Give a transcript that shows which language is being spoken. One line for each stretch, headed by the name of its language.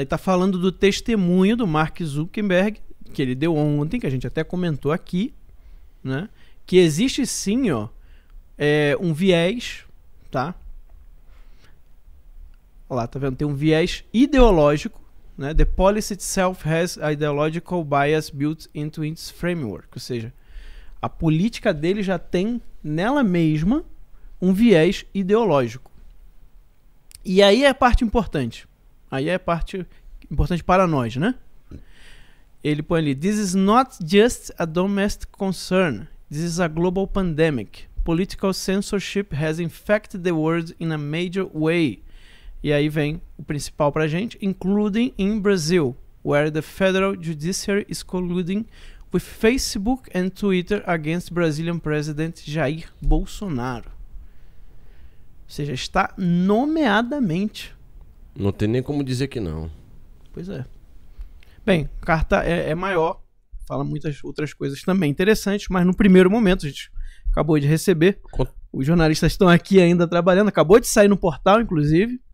Portuguese: Aí tá falando do testemunho do Mark Zuckerberg, que ele deu ontem, que a gente até comentou aqui, né? Que existe sim, ó, um viés, tá? Olha lá, tá vendo? Tem um viés ideológico, né?
English: The policy itself has a ideological bias built into its framework.
Portuguese: Ou seja, a política dele já tem nela mesma um viés ideológico. E aí é a parte importante. Aí é a parte importante para nós, né? Ele põe ali:
English: This is not just a domestic concern. This is a global pandemic. Political censorship has infected the world in a major way.
Portuguese: E aí vem o principal pra gente,
English: including in Brazil, where the federal judiciary is colluding with Facebook and Twitter against Brazilian President Jair Bolsonaro.
Portuguese: Ou seja, está nomeadamente. Não tem nem como dizer que não. Pois é. Bem, a carta é maior, fala muitas outras coisas também interessantes, mas no primeiro momento a gente acabou de receber. Os jornalistas estão aqui ainda trabalhando, acabou de sair no portal, inclusive.